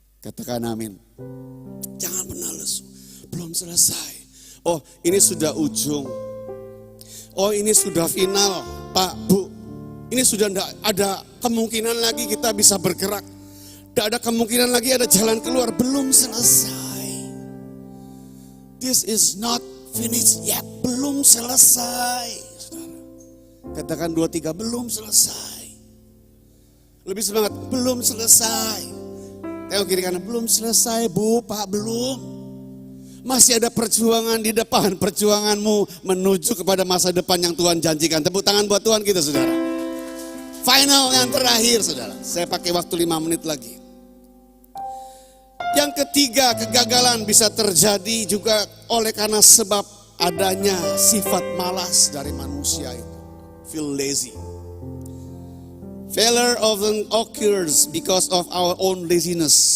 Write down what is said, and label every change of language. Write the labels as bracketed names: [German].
[Indonesian] Katakan amin. Jangan pernah lesu. Belum selesai. Oh, ini sudah ujung. Oh, ini sudah final, Pak, Bu. Ini sudah tidak ada kemungkinan lagi kita bisa bergerak. Tidak ada kemungkinan lagi ada jalan keluar. Belum selesai. [English] This is not finished yet. [Indonesian] Belum selesai. Saudara. Katakan 2-3, belum selesai. Lebih semangat, belum selesai. Tengok kiri kanan, belum selesai, Bu, Pak, belum. Masih ada perjuangan di depan, perjuanganmu menuju kepada masa depan yang Tuhan janjikan. Tepuk tangan buat Tuhan kita, saudara. Final yang terakhir saudara. Saya pakai waktu 5 menit lagi. Yang ketiga, kegagalan bisa terjadi juga oleh karena sebab adanya sifat malas dari manusia itu. [English] Feel lazy. Failure often occurs because of our own laziness.